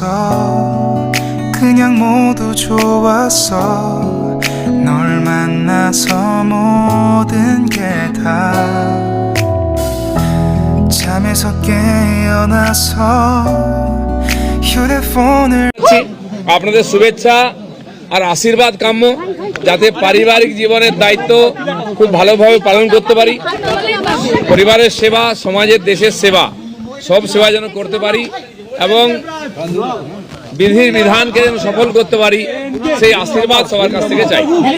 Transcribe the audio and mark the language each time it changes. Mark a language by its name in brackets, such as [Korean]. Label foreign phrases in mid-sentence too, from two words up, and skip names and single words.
[Korean] 그냥 모두 좋았어 널 만나서 모든 게 다 잠에서 깨어나서 휴대폰을 [Bangla] আপনাদের শুভেচ্ছা আর আশীর্বাদ কাম্য, যাতে পারিবারিক জীবনের দায়িত্ব খুব ভালোভাবে পালন করতে পারি, পরিবারের সেবা, সমাজের, দেশের সেবা, সব সেবা যেন করতে পারি এবং বিধির বিধানকে যেন সফল করতে পারি, সেই আশীর্বাদ সবার কাছ থেকে চাই।